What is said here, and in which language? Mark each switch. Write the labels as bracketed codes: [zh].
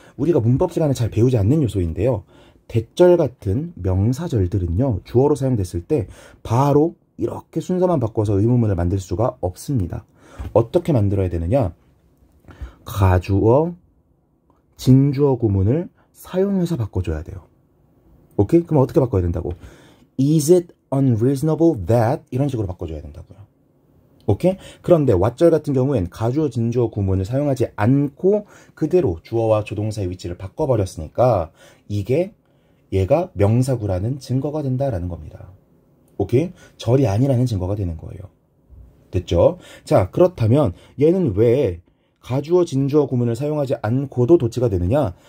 [ko] 우리가 문법 시간에 잘 배우지 않는 요소인데요. 대절 같은 명사절들은요. 주어로 사용됐을 때 바로 이렇게 순서만 바꿔서 의문문을 만들 수가 없습니다. 어떻게 만들어야 되느냐? 가주어, 진주어 구문을 사용해서 바꿔줘야 돼요. 오케이? 그럼 어떻게 바꿔야 된다고? [en] Is it unreasonable that? [ko] 이런 식으로 바꿔줘야 된다고요. 오케이? 그런데 what절 같은 경우엔 가주어, 진주어 구문을 사용하지 않고 그대로 주어와 조동사의 위치를 바꿔버렸으니까 이게 얘가 명사구라는 증거가 된다라는 겁니다. 오케이? 절이 아니라는 증거가 되는 거예요. 됐죠? 자, 그렇다면 얘는 왜 가주어, 진주어 구문을 사용하지 않고도 도치가 되느냐?